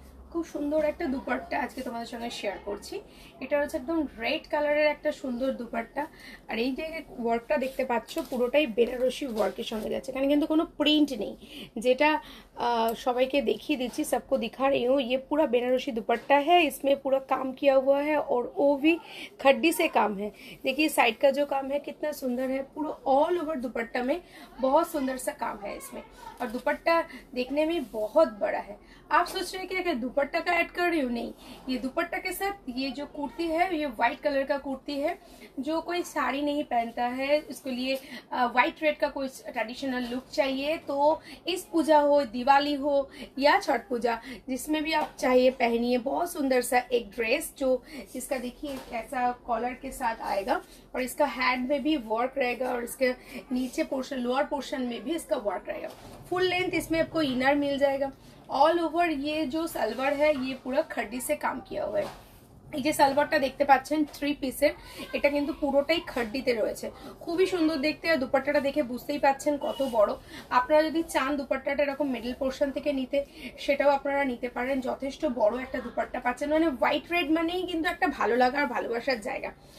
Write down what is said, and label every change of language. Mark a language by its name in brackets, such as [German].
[Bangla] খুব সুন্দর একটা দুপাট্টা আজকে তোমাদের সঙ্গে শেয়ার করছি। এটা হচ্ছে একদম রেড কালারের একটা সুন্দর দুপাট্টা। আর এই যে ওয়ার্কটা দেখতে পাচ্ছ পুরোটাই বেনারসি ওয়ার্কের সঙ্গে যাচ্ছে, এখানে কিন্তু কোনো প্রিন্ট নেই, যেটা সবাইকে দেখিয়ে दिच्छी, [Hindi] सबको दिखा रही हूँ। ये पूरा बेनारसी दुपट्टा है, इसमें पूरा काम किया हुआ है और वो भी खड्डी से काम है। देखिए साइड का जो काम है कितना सुंदर है, पूरा ऑल ओवर दुपट्टा में बहुत सुंदर सा काम है इसमें। और दुपट्टा देखने में बहुत बड़ा है। आप सोच रहे हैं कि अगर दुपट्टा का ऐड कर रही हूँ, नहीं, ये दुपट्टा के साथ ये जो कुर्ती है ये व्हाइट कलर का कुर्ती है। जो कोई साड़ी नहीं पहनता है, इसके लिए व्हाइट रेड का कोई ट्रेडिशनल लुक चाहिए, तो इस पूजा हो, दिवाली हो या छठ पूजा, जिसमें भी आप चाहिए पहनिए। बहुत सुंदर सा एक ड्रेस जो इसका देखिए ऐसा कॉलर के साथ आएगा और इसका हैंड में भी वर्क रहेगा और इसके नीचे पोर्शन, लोअर पोर्शन में भी इसका वर्क रहेगा। फुल लेंथ इसमें आपको इनर मिल जाएगा। ऑल ओवर ये जो सलवार है ये पूरा खड्डी से काम किया हुआ है। [Bangla] এই যে সালোয়ারটা দেখতে পাচ্ছেন 3 পিসের, এটা কিন্তু পুরোটাই খড্ডিতে রয়েছে, খুবই সুন্দর দেখতে। আর দুপাট্টাটা দেখে বুঝতেই পাচ্ছেন কত বড়। আপনারা যদি চান দুপাট্টাটা এরকম মিডল পোর্শন থেকে নিতে, সেটাও আপনারা নিতে পারেন। যথেষ্ট বড় একটা দুপাট্টা পাচ্ছেন, মানে হোয়াইট রেড মানেই কিন্তু একটা ভালো লাগা আর ভালোবাসার জায়গা।